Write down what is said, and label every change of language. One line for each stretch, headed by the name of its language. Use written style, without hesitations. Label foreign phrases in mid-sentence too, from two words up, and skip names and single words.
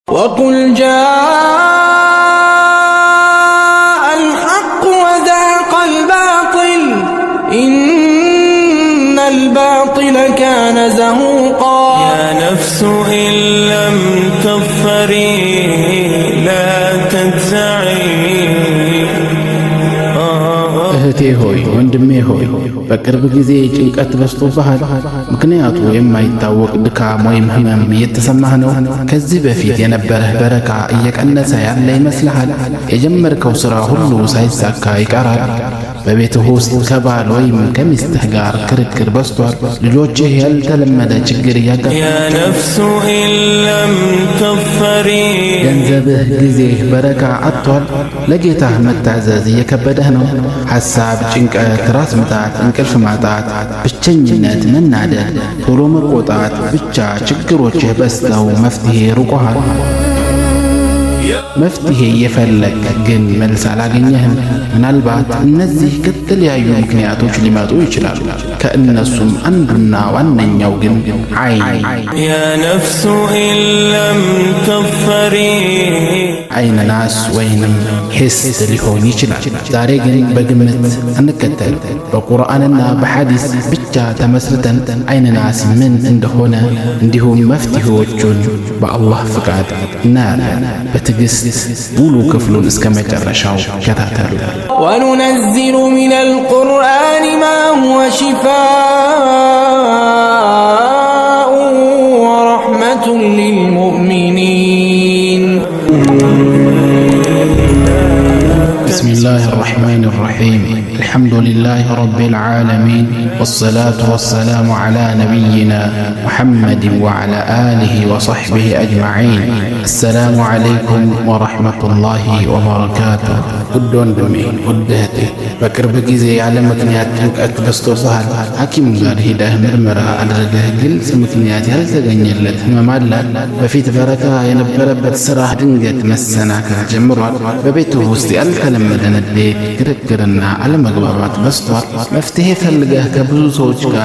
Arabic: وقل جاء الحق وزهق الباطل إن الباطل كان زهوقا يا نفس إن لم تظفري لا تجزعي
Amharic: እህቴ ሆይ ወንድሜ ሆይ በቅርብ ጊዜ ጭንቀት በዝቶብሃል። ምክንያቱ የማይታወቅ ድካም ወይም ህመም እየተሰማህ ነው። ከዚህ በፊት የነበረህ በረካ እየቀነሰ ያለ ይመስልሃል። የጀመርከው ሥራ ሁሉ ሳይሳካ ይቀራል። በቤትህ ውስጥ ከባል ወይም ከሚስትህ ጋር ክርክር በዝቷል። ልጆችህ ያልተለመደ ችግር እያጋጠመ
Arabic: يا نفس إن لم تظفري
Amharic: ገንዘብህ፣ ጊዜህ በረካ አጥቷል። ለጌታህ መታዘዝ እየከበደህ ነው። ሐሳብ፣ ጭንቀት፣ ራስ ምታት፣ እንቅልፍ ማጣት፣ ብቸኝነት፣ መናደድ፣ ቶሎ መቆጣት፣ ብቻ ችግሮችህ በዝተው መፍትሄ ርቆሃል። መፍትሄ እየፈለግ ግን መልስ አላገኘህም። ምናልባት እነዚህ ከተለያዩ ምክንያቶች ሊመጡ ይችላሉ። ከእነሱም አንዱና ዋነኛው ግን ዓይን
Arabic: يا نفس إن لم تظفري
Amharic: ዓይን ናስ ወይንም ሂስ ሊሆን ይችላል። ዛሬ ግን በግምት እንከተል። በቁርአንና በሐዲስ ብቻ ተመስርተን ዓይን ናስ ምን እንደሆነ እንዲሁም መፍትሄዎቹን በአላህ ፍቃድ እናያለን። በትዕግስት ሙሉ ክፍሉን እስከ መጨረሻው ከታተሉ።
Arabic: وننزل من القرآن ما هو شفاء ورحمة للمؤمنين بسم الله الرحمن الرحيم الحمد لله رب العالمين والصلاة والسلام على نبينا محمد وعلى آله وصحبه أجمعين السلام عليكم ورحمة الله وبركاته
Amharic: ውድ ወንድሜ ውድ እህቴ በቅርብ ጊዜ ያለ ምክንያት ጭንቀት በዝቶብሃል። ሐኪም ጋር ሄደህ ምርመራ አድርገህ ግልጽ ምክንያት ያልተገኘለት ህመም አለ። በፊት በረካ የነበረበት ሥራህ ድንገት መሰናከል ጀምሯል። በቤትህ ውስጥ ያልተለመደ ንዴት፣ ክርክርና አለመግባባት በዝቷል። መፍትሄ ፈልገህ ከብዙ ሰዎች ጋር